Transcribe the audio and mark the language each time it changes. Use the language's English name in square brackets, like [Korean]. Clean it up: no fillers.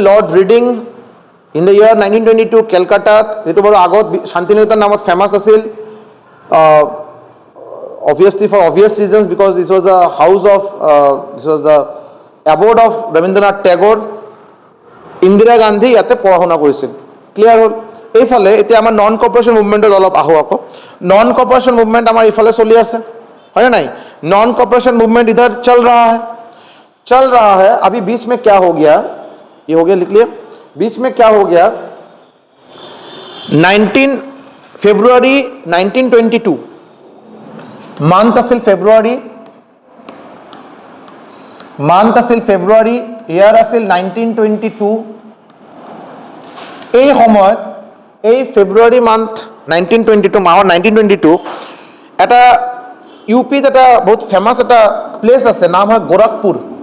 [Assamese] Lord reading in the year 1922 কলকাতাত, যেটো বাৰু আগত শান্তিনিকেতন নামত ফেমাস আছিল, [English] obviously for obvious reasons, because this was the house of this was the abode of Rabindranath Tagore। [Assamese] Indira Gandhi ইয়াতে পড়াশোনা কৰিছিল। ক্লিয়াৰ হ'ল? এইফালে এতিয়া আমাৰ নন কৰ্পোৰেশ্যন মুভমেণ্টত অলপ আহো আকৌ। নন কৰ্পোৰেশ্যন মুভমেণ্ট আমাৰ ইফালে চলি আছে, হয়নে নাই? [Hindi] नॉन कॉर्पोरेशन मूवमेंट इधर चल रहा है। अभी बीच में क्या हो गया, ये हो गया, लिख लिया। बीच में क्या हो गया, 19 फेब्रुआरी 1922 मंथ আছিল फेब्रुआरी, [Assamese] ইয়ার আছিল 1922। এই সময়ত এই ফেব্রুয়ারি মান্থ 1922 মাহৰ 1922 এটা ইউপিত এটা বহুত ফেমাস এটা প্লেস আছে, নাম হয় গোরখপুর।